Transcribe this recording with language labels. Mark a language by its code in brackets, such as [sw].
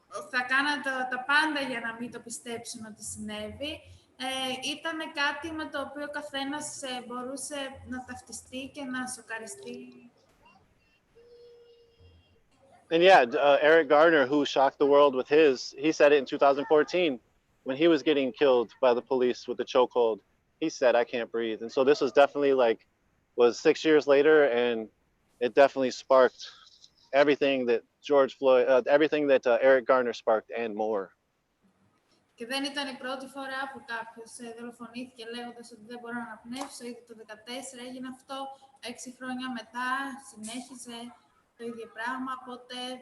[el] Θα κάναν τα πάντα για να μην το πιστέψουν ότι συνέβη. Ήταν κάτι με το οποίο ο καθένας μπορούσε να ταυτιστεί και να σοκαριστεί. [en] And yeah, Eric Garner, who shocked the world with he said it in 2014 when he was getting killed by the police with the chokehold. He said, I can't breathe. And so this was definitely was 6 years later, and it definitely sparked everything that George Floyd, everything that Eric Garner sparked and more. [el] Και δεν ήταν η πρώτη φορά που κάποιος δολοφονήθηκε λέγοντας ότι δεν μπορώ να αναπνεύσω. Ήδη το 2014 έγινε αυτό, 6 χρόνια μετά συνέχιζε το ίδιο πράγμα, οπότε...